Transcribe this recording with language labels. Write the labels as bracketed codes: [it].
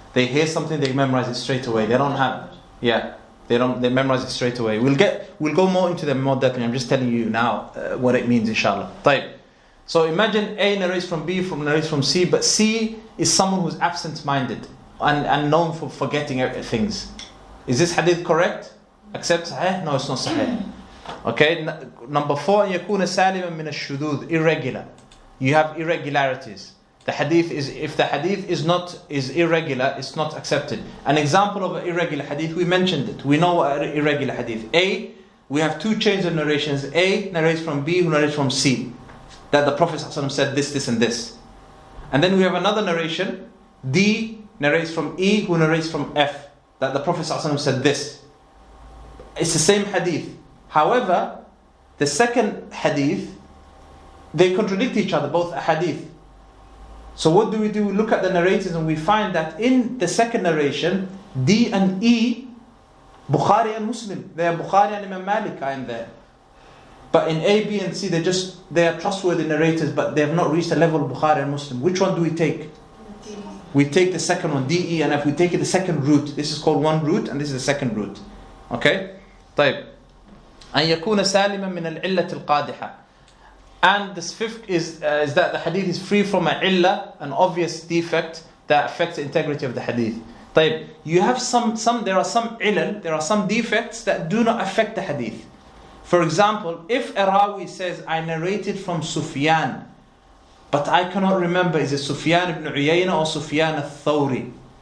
[en] They hear something, they memorize it straight away. They don't have, they memorize it straight away. We'll go more into them more depth. I'm just telling you now what it means, inshallah. [ar] طيب. [en] So imagine A narrates from B, narrates from C, but C is someone who's absent-minded and known for forgetting things. Is this hadith correct? Accept sahih? No, it's not sahih. Okay, number 4, [ar] يكون سالما من الشذوذ, [en] irregular. You have irregularities. The hadith if the hadith is irregular, it's not accepted. An example of an irregular hadith, we mentioned it. We know an irregular hadith. A, we have two chains of narrations. A narrates from B, who narrates from C. That the Prophet ﷺ said this, this, and this. And then we have another narration. D narrates from E, who narrates from F. That the Prophet ﷺ said this. It's the same hadith. However, the second hadith, they contradict each other, both hadith. So what do? We look at the narrators and we find that in the second narration, D and E, Bukhari and Muslim, they are Bukhari and Imam Malik are in there. But in A, B and C, they are trustworthy narrators, but they have not reached the level of Bukhari and Muslim. Which one do we take? D. We take the second one, D, E, and F. We take it the second route. This is called one route, and this is the second route. Okay? [ar] طيب. أن يكون سالما من العلة القادحة. [en] And this fifth is that the hadith is free from an illah, an obvious defect that affects the integrity of the hadith. [ar] طيب. [en] You have there are some ilal, there are some defects that do not affect the hadith. For example, if a rawi says, I narrated from Sufyan, but I cannot remember, is it Sufyan ibn Uyayna or Sufyan al-Thawri?